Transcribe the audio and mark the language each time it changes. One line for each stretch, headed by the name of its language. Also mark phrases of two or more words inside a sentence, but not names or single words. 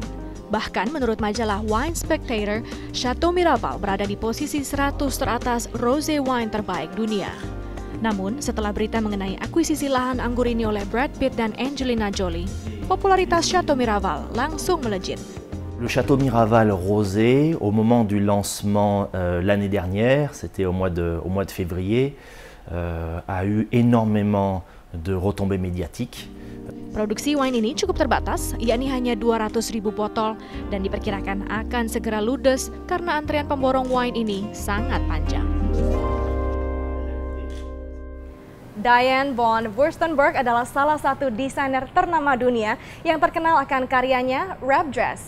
Indonesian: Bahkan menurut majalah Wine Spectator, Chateau Miraval berada di posisi 100 teratas
English: rosé wine
Indonesian: terbaik dunia. Namun, setelah berita mengenai akuisisi lahan anggur ini oleh Brad Pitt dan Angelina Jolie, popularitas Chateau Miraval langsung melejit.
French: Le Château Miraval rosé, au moment du lancement l'année dernière, c'était au mois de février, a eu énormément de retombées médiatiques.
Indonesian: Produksi wine ini cukup terbatas, yakni hanya 200.000 botol, dan diperkirakan akan segera ludes karena antrian pemborong wine ini sangat panjang. Diane von Furstenberg adalah salah satu desainer ternama dunia yang terkenal akan karyanya
English: wrap dress.